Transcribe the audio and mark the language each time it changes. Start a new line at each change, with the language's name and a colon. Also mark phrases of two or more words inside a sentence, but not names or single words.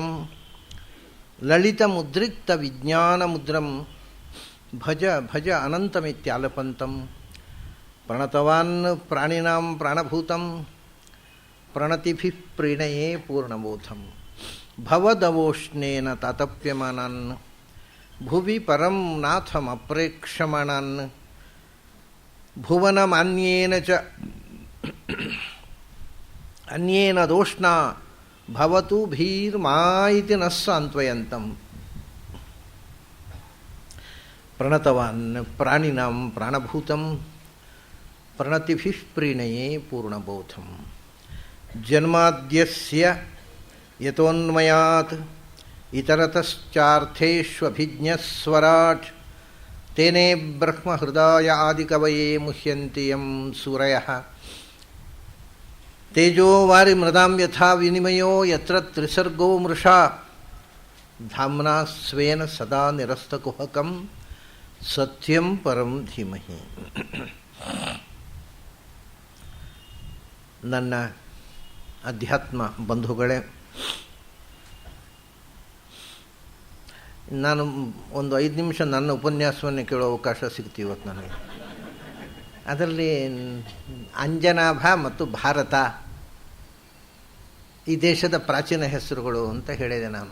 Sanskrit: ಲಲಿತಮುದ್ರಿಕ್ತ ವಿಜ್ಞಾನಮುದ್ರಂ ಭಜ ಭಜ ಅನಂತಮಿತ್ಯಾಲಪಂತಂ ಪ್ರಣತವಾನ್ ಪ್ರಾಣಿನಾಂ ಪ್ರಾಣಭೂತಂ ಪ್ರಣತಿಭಿಃ ಪ್ರೀಣಯೇ ಪೂರ್ಣಬೋಧಂ ಭವದವೋಷ್ಣೇನ ತಾತಪ್ಯಮಾನಾನ್ ಭುವಿ ಪರಂ ನಾಥಮಪ್ರೇಕ್ಷಮಾಣಾನ್ ಭುವನಮಾನ್ಯೇನ ಚ ಅನ್ಯೇನ ದೋಷ್ಣಾ ಭವತು ಭೀರ್ಮಾ ಇತಿ ನ ಸಾಂತ್ವಯಂತಂ ಪ್ರಣತವಾನ್ ಪ್ರಾಣಿನಾಂ ಪ್ರಾಣಭೂತಂ ಪ್ರಣತಿಭಿಃ ಪ್ರೀಣಯೇ ಪೂರ್ಣಬೋಧಂ ಜನ್ಮಾದ್ಯಸ್ಯ ಯತೋನ್ಮಯಾತ್ ಇತರತಶ್ಚಾರ್ಥೇಷ್ವಭಿಜ್ಞಸ್ವರಾಟ್ ತೇನೇ ಬ್ರಹ್ಮಹೃದಯ ಆದಿಕವಯೇ ಮುಹ್ಯಂತಿ ಯಂ ಸೂರಯಃ ತೇಜೋ ವಾರಿಮೃದಾಂ ಯಥಾ ವಿನಿಮಯೋ ಯತ್ರ ತ್ರಿಸರ್ಗೋ ಮೃಷಾ ಧಾಮ್ನಾ ಸ್ವೇನ ಸದಾ ನಿರಸ್ತಕುಹಕಂ ಸತ್ಯಂ ಪರಂ ಧೀಮಹಿ.
Kannada: ನನ್ನ ಅಧ್ಯಾತ್ಮ ಬಂಧುಗಳೇ, ನಾನು ಒಂದು 5 ನಿಮಿಷ ನನ್ನ ಉಪನ್ಯಾಸವನ್ನು ಕೇಳೋ ಅವಕಾಶ ಸಿಗ್ತೀವಿ ಇವತ್ತು ನನಗೆ. ಅದರಲ್ಲಿ ಅಂಜನಾಭ ಮತ್ತು ಭಾರತ ಈ ದೇಶದ ಪ್ರಾಚೀನ ಹೆಸರುಗಳು ಅಂತ ಹೇಳಿದೆ ನಾನು.